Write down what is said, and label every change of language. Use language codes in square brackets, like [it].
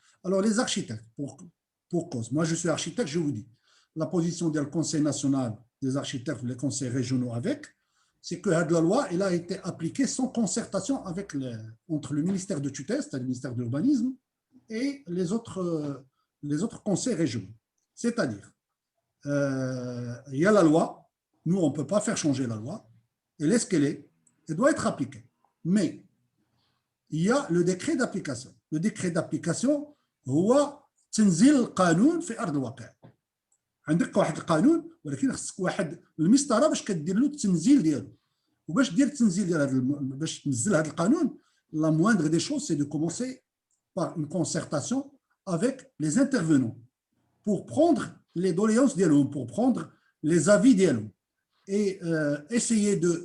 [fr] Alors, les architectes, pour cause, moi je suis architecte, je vous dis, la position du Conseil national des architectes, les conseils régionaux avec, c'est que la loi elle a été appliquée sans concertation entre le ministère de tutelle, c'est-à-dire le ministère de l'urbanisme, et les autres conseils régionaux. C'est-à-dire, il y a la loi, nous on ne peut pas faire changer la loi, elle est ce qu'elle est, elle doit être appliquée. Mais il y a le décret d'application. Le décret d'application, [ar] هو تنزيل القانون في أرض الواقع. عندك واحد القانون ولكن خصك واحد المسطره باش كدير له التنزيل ديالو وباش دير التنزيل ديال باش تنزل هذا القانون [fr] la moindre des choses c'est de commencer par une concertation avec les intervenants pour prendre les doléances [ar] ديالهم [fr] pour prendre les avis [ar] ديالهم [fr] et essayer